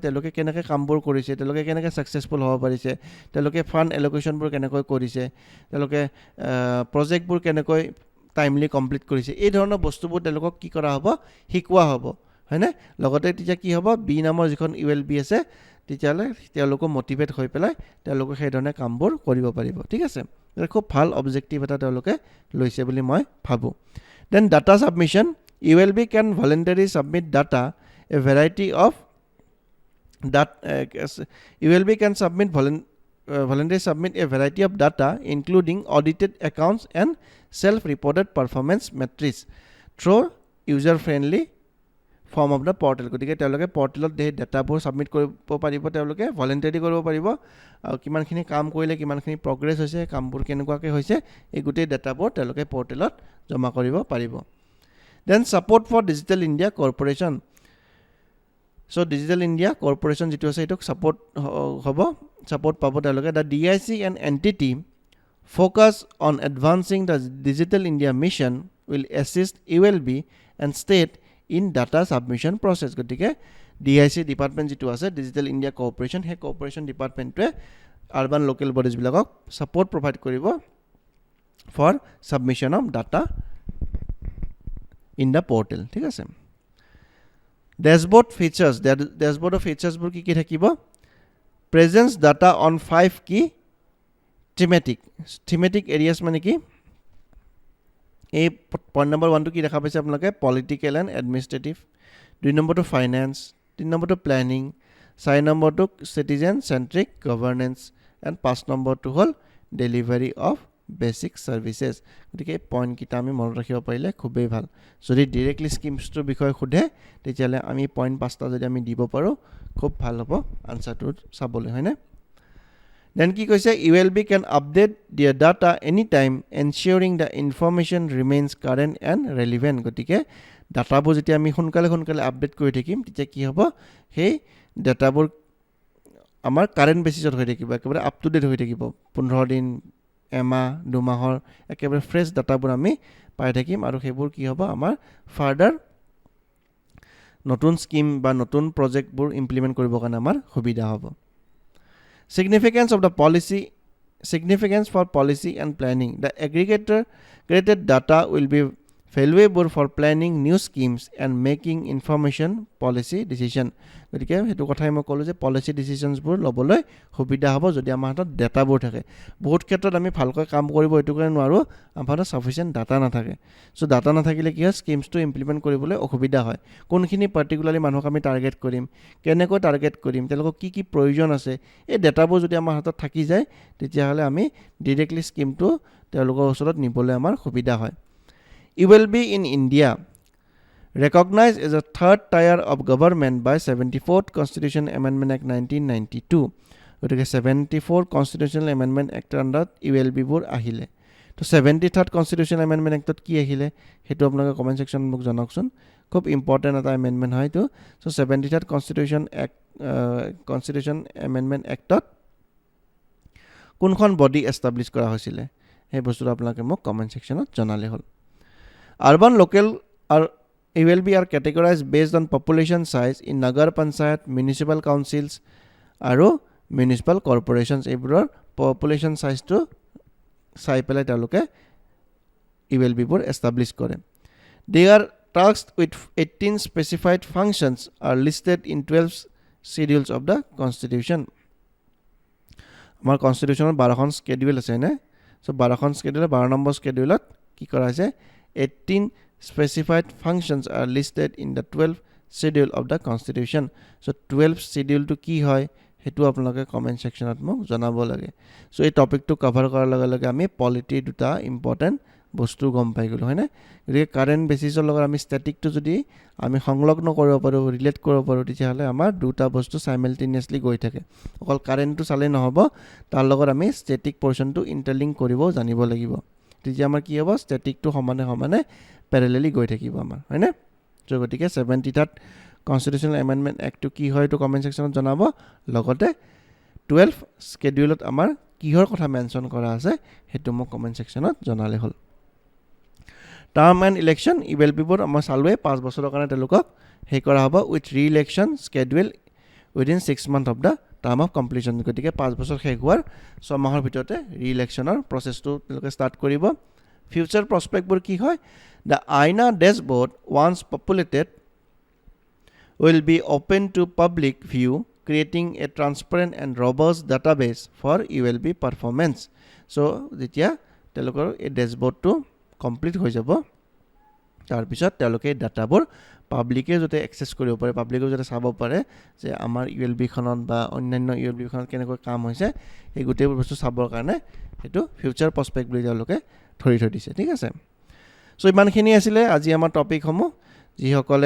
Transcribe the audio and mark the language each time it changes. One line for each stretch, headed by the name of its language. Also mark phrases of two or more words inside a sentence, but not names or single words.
Assamese: তেওঁলোকে কেনেকৈ কামবোৰ কৰিছে তেওঁলোকে কেনেকৈ ছাকচেছফুল হ'ব পাৰিছে তেওঁলোকে
English: fund allocationবোৰ
Assamese: কেনেকৈ কৰিছে তেওঁলোকে প্ৰজেক্টবোৰ কেনেকৈ
English: timely complete
Assamese: কৰিছে এই ধৰণৰ বস্তুবোৰ তেওঁলোকক কি কৰা হ'ব শিকোৱা হ'ব হয়নে লগতে তেতিয়া কি হ'ব বি নামৰ যিখন ULB আছে তেতিয়ালে তেওঁলোক মোটিভেট হৈ পেলাই তেওঁলোক সেই ধৰণে কামবোৰ কৰিব পাৰিব ঠিক আছে এটা খুব ভাল অবজেক্টিভ
English: এটা তেওঁলোকে লৈছে বুলি মই ভাবো then data submission ULB can voluntarily submit data a variety of that ULB can voluntarily submit a variety of data including audited accounts and self-reported performance metrics through user-friendly form of the portal
Assamese: গতিকে তেওঁলোকে পৰ্টেলত এই ডাটাবোৰ সাবমিট কৰিব পাৰিব তেওঁলোকে ভলান্টাৰি কৰিব পাৰিব আৰু কিমানখিনি কাম কৰিলে কিমানখিনি প্ৰগ্ৰেছ হৈছে কামবোৰ কেনেকুৱাকৈ হৈছে এই গোটেই ডাটাবোৰ তেওঁলোকে পৰ্টেলত জমা কৰিব পাৰিব
English: then support for digital india corporation so digital india corporation
Assamese: যেটো আছে এটোক
English: support
Assamese: পাব তেওঁলোকে
English: the DIC and entity focus on advancing the digital india mission will assist ULB and state in data submission process
Assamese: গতিকে DIC ডিপাৰ্টমেন্ট যেটো আছে
English: digital india corporation
Assamese: হে কৰ্পোৰেচন ডিপাৰ্টমেন্টে
English: urban local bodies
Assamese: বিলাকক
English: support provide
Assamese: কৰিব
English: for submission of data in the portal
Assamese: ঠিক আছে
English: dashboard features
Assamese: বোৰ কি থাকিব
English: presence data on 5 key thematic areas
Assamese: মানে কি এই পইণ্ট নম্বৰ 1 টো কি দেখা পাইছে আপোনালোকে
English: political and administrative
Assamese: 2 নম্বৰটো ফাইনান্স 3 নম্বৰটো প্ল্যানিং 4 নম্বৰটো
English: citizen centric governance and
Assamese: 5 নম্বৰটো হল ডেলিভাৰি
English: of basic services
Assamese: গতিকে পইণ্ট কিটা আমি মনত ৰাখিব পাৰিলে খুবেই ভাল যদি ডাইৰেক্টলি স্কিমছৰ বিষয়ে খুদে তেতিয়ালে আমি পইণ্ট 5টা যদি আমি দিব পাৰো খুব ভাল হ'ব আনসাৰটো চাবলৈ হয়নে then কি কৈছে
English: ULB can update their data anytime ensuring the information remains current and relevant
Assamese: গতিকে ডাটাবোৰ যেতিয়া আমি সোনকালে আপডেট কৰি থাকিম তেতিয়া কি হ'ব সেই ডাটাবোৰ আমাৰ
English: current basisত
Assamese: হৈ থাকিব একেবাৰে
English: up to date
Assamese: হৈ থাকিব 15 দিন এমাহ দুমাহৰ একেবাৰে ফ্ৰেশ ডাটাবোৰ আমি পাই থাকিম আৰু সেইবোৰ কি হ'ব আমাৰ ফাৰ্দাৰ নতুন স্কিম বা নতুন প্ৰজেক্টবোৰ ইমপ্লিমেন্ট কৰিবৰ কাৰণে আমাৰ সুবিধা হ'ব significance
English: for policy and planning the aggregated data will be valuable for planning new schemes and making information policy decision
Assamese: গতিকে হেতু কথাই মই কলো যে
English: policy decisions
Assamese: বোৰ লবলৈ সুবিধা হ'ব যদি আমাৰ হাতত ডাটাবোৰ থাকে বহুত ক্ষেত্ৰত আমি ভালকৈ কাম কৰিব এটো কাৰণে নোৱাৰো আমাৰ হাতত sufficient ডাটা নাথাকে সো ডাটা নাথাকিলে কি হয় স্কিমছটো ইমপ্লিমেন্ট কৰিবলৈ অসুবিধা হয় কোনখিনি পাৰ্টিকুলাৰলি মানুহক আমি টাৰ্গেট কৰিম কেনেকৈ টাৰ্গেট কৰিম তেওঁলোকক কি প্ৰয়োজন আছে এই ডাটাবোৰ যদি আমাৰ হাতত থাকি যায় তেতিয়া হলে আমি ডাইৰেক্টলি স্কিমটো তেওঁলোকৰ ওচৰত নিবলৈ আমাৰ সুবিধা হয়
English: ULB in India recognized as a third tier of government by 74th Constitution Amendment Act 1992
Assamese: গতিকে
English: 74 Constitutional Amendment Act under
Assamese: ULB বোৰ আহিলে তো
English: 73rd Constitutional Amendment Act
Assamese: কি আহিলে হেতু আপোনালোকে
English: comment section
Assamese: মোক জনাওকচোন খুব ইম্পৰ্টেন্ট এটা এমেন্ডমেন্ট হয় তো সো
English: 73rd Constitution Amendment Act
Assamese: কোনখন বডি এস্টাবলিশ কৰা হৈছিল এই বস্তুটো আপোনালোকে মোক কমেন্ট সেকশনত জনালে হল
English: urban local ULB are categorized based on population size in nagar panchayat municipal councils আৰু municipal corporations
Assamese: এইবোৰৰ
English: population size to
Assamese: চাই পেলাই তেওঁলোকে ULB বোৰ এস্টাবলিশ কৰে
English: they are tasked with 18 specified functions are listed in 12 schedules of the constitution আমাৰ constitutional 12খন schedule
Assamese: আছে না
English: so 12খন schedule 12 নম্বৰ scheduleত
Assamese: কি কৰা হৈছে
English: 18 specified functions are listed in the 12th schedule of the constitution so 12th schedule to কি
Assamese: হয় হেতু আপোনালোকে
English: comment sectionত
Assamese: মোক জনাব লাগে সো এই টপিকটো কভাৰ কৰাৰ লগে লগে আমি পলিটি দুটা ইম্পৰ্টেন্ট বস্তু গম পাই গলো হয় না গতিকে
English: current basisৰ
Assamese: লগত আমি স্ট্যাটিকটো যদি আমি সংলগ্ন কৰিব পাৰো ৰিলেট কৰিব পাৰো তেতিয়া হলে আমাৰ দুটা বস্তু সাইমালটেনিয়াসলি গৈ থাকে অকল কারেন্টটো চালে নহব তাৰ লগত আমি
English: static portionটো
Assamese: ইন্টাৰলিংক কৰিব জানিব লাগিব তেতিয়া আমাৰ কি হ'ব স্ট্যাটিকটো সমানে প্যাৰালেলি গৈ থাকিব আমাৰ হয় না সো গতিকে
English: 73rd Constitutional Amendment Act
Assamese: কি হয় তো
English: comment sectionত
Assamese: জনাব লগতে 12 স্কেডিউলত আমাৰ কিহৰ কথা মেনশন কৰা আছে হেতু মোক
English: comment sectionত
Assamese: জনালে হল
English: term and election
Assamese: ULB বোৰ আমাৰ চালুৱে 5 বছৰৰ কাৰণে তেওঁলোকক হে কৰা হ'ব
English: with re-election schedule within 6 month of the term of completion
Assamese: গতিকে 5 বছৰ শেষ হোৱাৰ 6 মাহৰ ভিতৰতে ৰি-ইলেকশনৰ প্ৰসেসটো তেওঁলোকে স্টাৰ্ট কৰিব
English: future prospectবোৰ
Assamese: কি হয়
English: the AINA dashboard once populated will be open to public view creating a transparent and robust database for ULB performance so
Assamese: যেতিয়া তেওঁলোকৰ এই ডেছবৰ্ডটো কমপ্লিট হৈ যাব তাৰপিছত তেওঁলোকে ডাটাবোৰ পাব্লিকে যাতে এক্সেছ কৰিব পাৰে পাব্লিকে যাতে চাব পাৰে যে আমাৰ ULB খনত বা অন্যান্য ULB খনত কেনেকৈ কাম হৈছে এই গোটেইবোৰ বস্তু চাবৰ কাৰণে সেইটো
English: future prospect
Assamese: বুলি তেওঁলোকে ধৰি থৈ দিছে ঠিক আছে সো ইমানখিনি আছিলে আজি আমাৰ টপিকসমূহ যিসকলে